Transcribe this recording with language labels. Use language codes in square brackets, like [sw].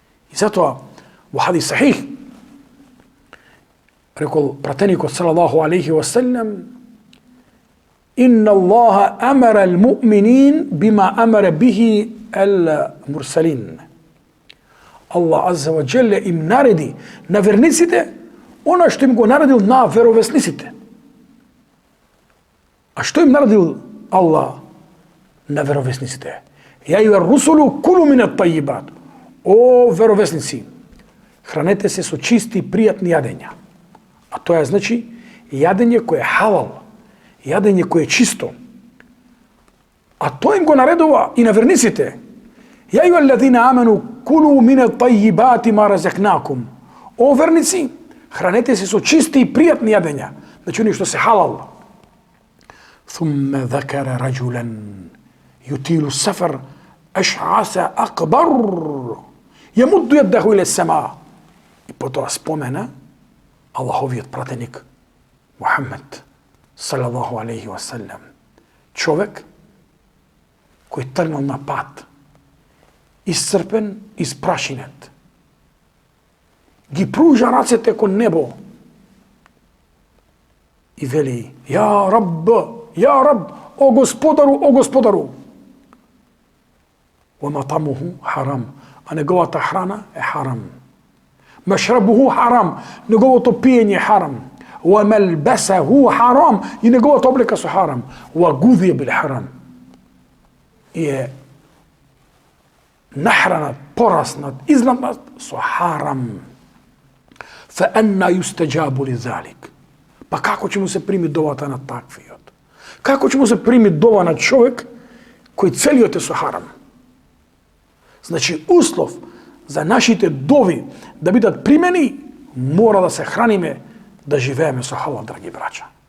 [mk] И затоа во хадис сахих рекол пратеникот салаллаху алейхи ва селем: [ar] инна Аллаха амара ал-муъминин бима амара бихи ал-мурсалин. [mk] Аллах азза ва джеле им нареди на верниците она што им го наредил на веровесниците. А што им наредил Аллах на веровесниците? [ar] Ја и русулу кулу мин ат-тајибат. [mk] О веровесници, хранете се со чисти и пријатни јадења. А тоа е значи јадење кое е халал, јадење кое е чисто. А тоа им го наредува и на верниците. [ar] Ја и аллазина амену кулу мин ат-тајибати ма разакнакум. [mk] О верници, хранете се со чисти и пријатни јадења, значи они што се халал. [ar] ثم ذكر رجلا يطيل السفر أشعث أكبر يمد يده إلى السماء. [mk] И потоа спомена Аллаховиот пратеник Мухаммед салаллаху алейхи ва селем, човек кој тргнал на пат, исцрпен, испрашинет, ги пружа рацете кон небо и вели: ја Раб, о Господару, [ar] ва матамуху харам, [mk] а неговата храна е харам. [ar] Машрабуху харам, [mk] неговото пиење е харам. [ar] Ва малбасаху харам, [mk] и неговата облека со харам. [ar] Ва гудија бил харам, [mk] и е нахранат, пораснат, излапнат со харам. [ar] Фа анна юстаджабу лизалик. [mk] Па како ќе му се прими довата на таквиот? Како ќе му се прими дова на човек кој целиот е со харам? Значи, услов за нашите дови да бидат примени, мора да се храниме, да живееме со халал, драги браќа.